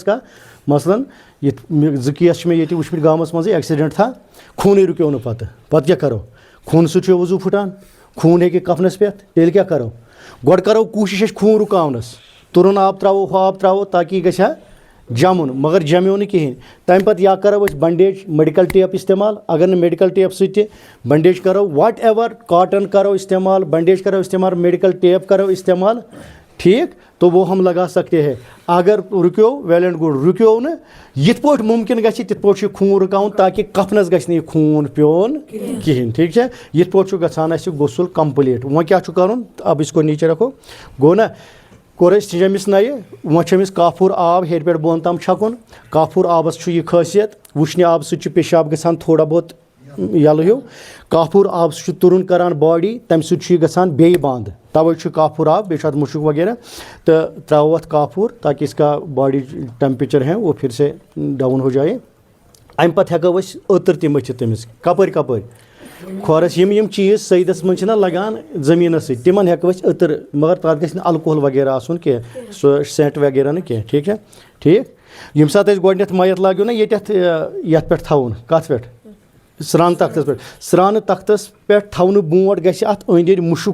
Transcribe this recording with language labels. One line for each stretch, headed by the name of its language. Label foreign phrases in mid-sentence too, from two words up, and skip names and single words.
Kashmiri: اِسکا مثلاً یِتھ 2 کیس چھِ مےٚ ییٚتہِ وٕچھمٕتۍ گامَس منٛزٕے ایٚکسِڈنٛٹ تھا خوٗنٕے رُکیو نہٕ پَتہٕ کیٛاہ کَرو خوٗنہٕ سۭتۍ چھُ وضوٗ پھٕٹان خوٗن ہیٚکہِ کفنَس پٮ۪تھ تیٚلہِ کیٛاہ کَرو گۄڈٕ کَرو کوٗشِش أسۍ خوٗن رُکاونَس تُرُن آب ترٛاوو ہُہ آب ترٛاوو تاکہِ یہِ گژھِ ہا جمُن مگر جمیو نہٕ کِہیٖنۍ تَمہِ پَتہٕ یا کَرو أسۍ بنڈیج
English: medical tape
Kashmiri: استعمال اگر نہٕ
English: medical tape
Kashmiri: سۭتۍ تہِ بنڈیج کَرو
English: whatever
Kashmiri: کاٹن کَرو استعمال بنڈیج کَرو استعمال
English: medical tape
Kashmiri: کَرو استعمال
Urdu: ٹھیٖک تو وہ ہم لگا سکتے ہیں
Kashmiri: اگر رُکیو
English: well and good
Kashmiri: رُکیو نہٕ یِتھ پٲٹھۍ مُمکِن گژھِ تِتھ پٲٹھۍ چھُ خوٗن رُکاوُن تاکہِ کفنَس گژھِ نہٕ یہِ خوٗن پیوٚن کِہیٖنۍ ٹھیٖک چھا یِتھ پٲٹھۍ چھُ گژھان اَسہِ غسل کَمپٕلیٖٹ وۄنۍ کیٛاہ چھُ کَرُن اب أسۍ کو نیٖچے رکھو گوٚو نہ کوٚر اَسہِ أمِس نَیہِ وۄنۍ چھُ أمِس کافوٗر آب ہیٚرِ پٮ۪ٹھ بۄن تام چھَکُن کافوٗر آبَس چھُ یہِ خٲصیت وٕشنہِ آبہٕ سۭتۍ چھُ پیشاب گژھان تھوڑا بہت یَلہٕ ہیوٗ کافوٗر آب سُہ چھُ تُرُن کَران باڈی تَمہِ سۭتۍ چھُ یہِ گژھان بیٚیہِ بنٛد تَوَے چھُ کافوٗر آب بیٚیہِ چھُ اَتھ مُشُک وغیرہ تہٕ ترٛاوو اَتھ کافوٗر تاکہِ
Urdu: اِس کا باڈی ٹٮ۪مپریچر ہے وہ پھر سے ڈاوُن ہو جایے
Kashmiri: اَمہِ پَتہٕ ہٮ۪کو أسۍ عطر تہِ مٔتھِتھ تٔمِس کَپٲرۍ کھۄرَس یِم چیٖز سیدَس منٛز چھِنہ لگان زٔمیٖنَس سۭتۍ تِمن ہٮ۪کو أسۍ عطر مگر تَتھ گژھِ نہٕ الکوہل وغیرہ آسُن کینٛہہ سُہ سٮ۪نٹ وغیرہ نہٕ کینٛہہ ٹھیٖک چھا ٹھیٖک ییٚمہِ ساتہٕ أسۍ گۄڈٕنٮ۪تھ مَیَت لاگیو نہ ییٚتٮ۪تھ یَتھ پٮ۪ٹھ تھاوُن کَتھ پٮ۪ٹھ سرٛانہٕ تختَس پٮ۪ٹھ سرٛانہٕ تختَس پٮ۪ٹھ تھاونہٕ برونٛٹھ گژھِ اَتھ أنٛدۍ أنٛدۍ مُشُک